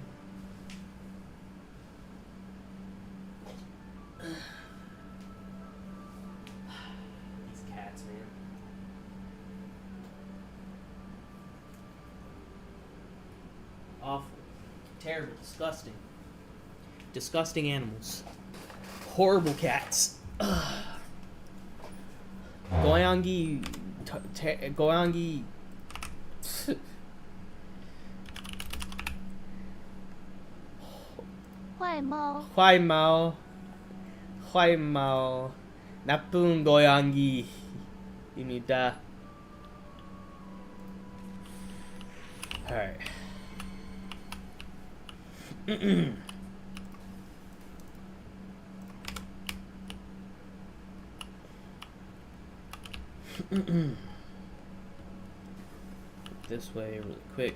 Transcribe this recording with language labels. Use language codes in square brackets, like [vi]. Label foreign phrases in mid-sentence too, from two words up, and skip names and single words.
[en] These cats, man. Awful. Terrible. Disgusting. Disgusting animals. Horrible cats. Goyangi. [zh] Goyangi. 坏猫. 坏猫. [ko] 나쁜 고양이입니다. [en] Alright. This way really quick.